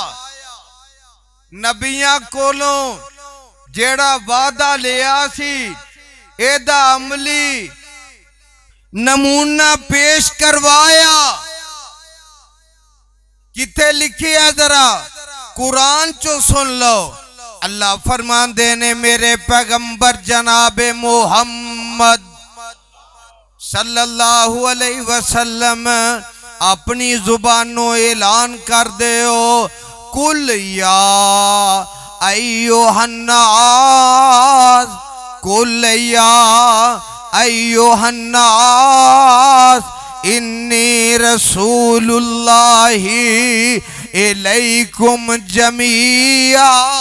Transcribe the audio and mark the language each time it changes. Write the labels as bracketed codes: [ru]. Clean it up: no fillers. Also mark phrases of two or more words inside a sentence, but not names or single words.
[pa] ਨਬੀਆਂ ਕੋਲੋਂ ਜਿਹੜਾ ਵਾਅਦਾ ਲਿਆ ਸੀ ਇਹਦਾ ਅਮਲੀ ਨਮੂਨਾ ਪੇਸ਼ ਕਰਵਾਇਆ। ਕਿੱਥੇ ਲਿਖੀ ਹੈ ਜ਼ਰਾ ਕੁਰਾਨ ਚੋਂ ਸੁਣ ਲੋ। ਅੱਲਾਹ ਫ਼ਰਮਾਤੇ ਨੇ ਮੇਰੇ ਪੈਗ਼ੰਬਰ ਜਨਾਬੇ ਮੋਹੰਮਦ [ar] صلى الله عليه وسلم [pa] ਅਪਣੀ ਜ਼ੁਬਾਨੋਂ ਐਲਾਨ ਕਰ ਦੇ ਹੋ [ar] قل يا أيها الناس قل يا أيها الناس إني رسول الله إليكم جميعا.